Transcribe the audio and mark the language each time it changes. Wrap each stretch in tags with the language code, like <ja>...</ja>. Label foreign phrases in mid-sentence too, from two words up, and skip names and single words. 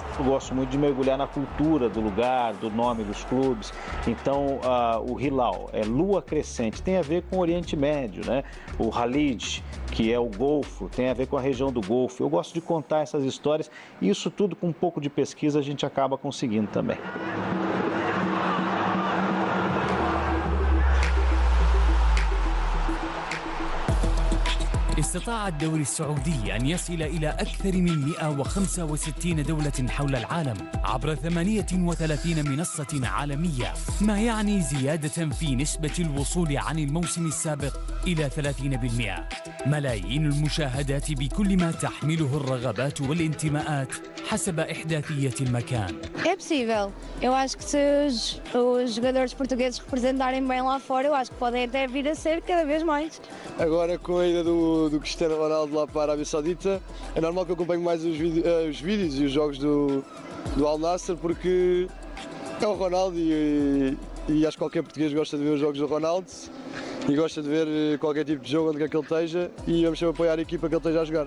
<pt>Eu gosto muito de mergulhar na cultura do lugar, do nome dos clubes. Então, o Hilal é lua crescente, tem a ver com o Oriente Médio, né? O Khalid, que é o Golfo, tem a ver com a região do Golfo. Eu gosto de contar essas histórias e isso tudo com um pouco de pesquisa a gente acaba conseguindo também.</pt> <ar>استطاع الدوري السعودي أن يصل إلى أكثر من 165 دولة حول العالم عبر 38 منصة عالمية، ما يعني زيادة في نسبة الوصول عن الموسم السابق إلى 30%. ملايين المشاهدات بكل ما تحمله الرغبات والانتماءات حسب إحداثية المكان.</ar> <pt>É possível. Eu acho que se os jogadores portugueses representarem bem lá fora, eu acho que podem até vir a ser cada vez mais. Agora, com a ida do Cristiano Ronaldo lá para a Arábia Saudita, é normal que eu acompanhe mais os vídeos e os jogos do Al Nassr, porque é o Ronaldo e acho que qualquer português gosta de ver os jogos do Ronaldo e gosta de ver qualquer tipo de jogo onde quer que ele esteja e vamos sempre apoiar a equipa que ele esteja a jogar.</pt>